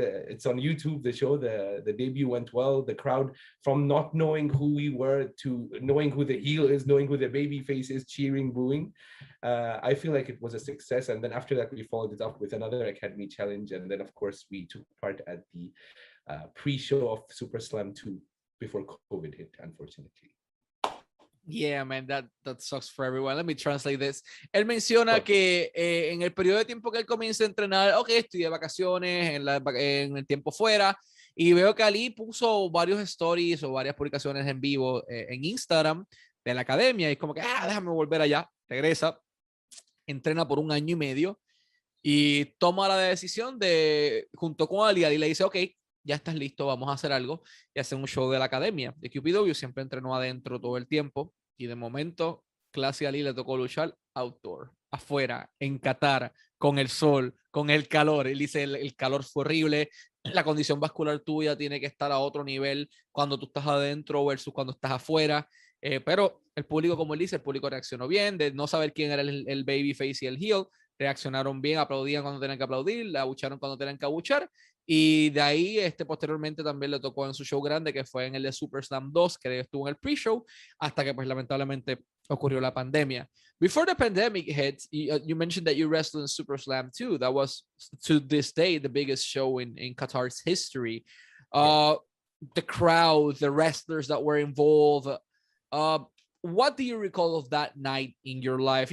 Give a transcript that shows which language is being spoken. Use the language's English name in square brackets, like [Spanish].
[English] It's on YouTube. The show, the debut went well. The crowd, from not knowing who we were to knowing who the heel is, knowing who the baby face is, cheering, booing. I feel like it was a success. And then after that, we followed it up with another Academy Challenge. And then, of course, we took part at the pre-show of Super Slam 2 before COVID hit, unfortunately. Yeah, man, that sucks for everyone. Let me translate this. [Spanish] Él menciona que en el periodo de tiempo que él comienza a entrenar, estoy de vacaciones, en el tiempo fuera, y veo que Ali puso varios stories o varias publicaciones en vivo en Instagram de la academia, y es como que, déjame volver allá, regresa, entrena por 1 año y medio, y toma la decisión de, junto con Ali le dice, ok, ya estás listo, vamos a hacer algo, y hace un show de la academia de QPW. Siempre entrenó adentro todo el tiempo, y de momento, clase a Ali le tocó luchar outdoor, afuera, en Qatar, con el sol, con el calor. Él dice, el calor fue horrible, la condición vascular tuya tiene que estar a otro nivel cuando tú estás adentro versus cuando estás afuera, pero el público, como él dice, el público reaccionó bien, de no saber quién era el babyface y el heel, reaccionaron bien, aplaudían cuando tenían que aplaudir, le abucharon cuando tenían que abuchar, y de ahí posteriormente también le tocó en su show grande, que fue en el de Super Slam 2, que estuvo en el pre-show, hasta que pues lamentablemente ocurrió la pandemia. [English] Before the pandemic hit, you mentioned that you wrestled in Super Slam 2. That was, to this day, the biggest show in Qatar's history. The crowd, the wrestlers that were involved, what do you recall of that night in your life?